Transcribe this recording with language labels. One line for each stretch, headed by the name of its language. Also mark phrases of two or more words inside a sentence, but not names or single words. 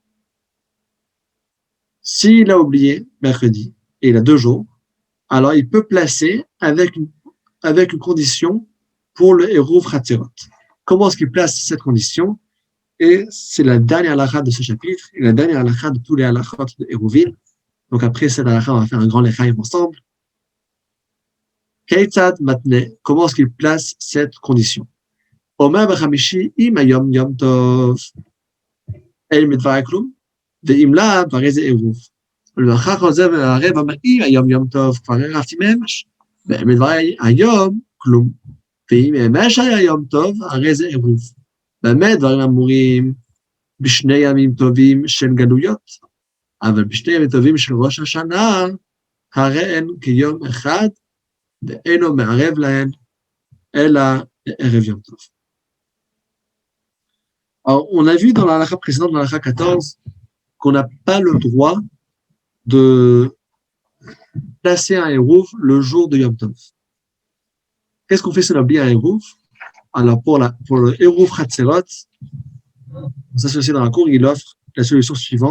French: S'il a oublié mercredi et il a 2 jours, alors il peut placer avec une condition pour le
Hebrew: עירוב חצרות.
French: Comment est-ce qu'il place cette condition? Et c'est la dernière halakha de ce chapitre, et la dernière halakha de tous les halakhot de Hérouvim. Donc après cette halakha, on va faire un grand lechaïm ensemble.
Hebrew: כיצד מתנה,
French: comment est-ce qu'il place cette condition?
Hebrew: אומר בחמישי אם היום יום טוב אל מדבר כלום ואם לא הרי זה עירוב. ולאחר חוזר ולערב אומר, אם היום יום טוב, כבר ערבתי מאמש, ומדבר היום, כלום. ואם אמש היה יום טוב, הרי זה עירוב. באמת דברים אמורים בשני ימים טובים של גלויות, אבל בשני ימים טובים של ראש השנה, הרי הן כיום אחד, ואינו מערב להן, אלא ערב יום טוב.
French: Alors, on a vu dans la halakha précédente, dans la halakha 14, qu'on n'a pas le droit de placer un Hérouv le jour de Yom Tov. Qu'est-ce qu'on fait si on oublie un Hérouv? Alors, pour le
Hebrew: עירוב חצרות,
French: on s'associe dans la cour, il offre la solution suivante.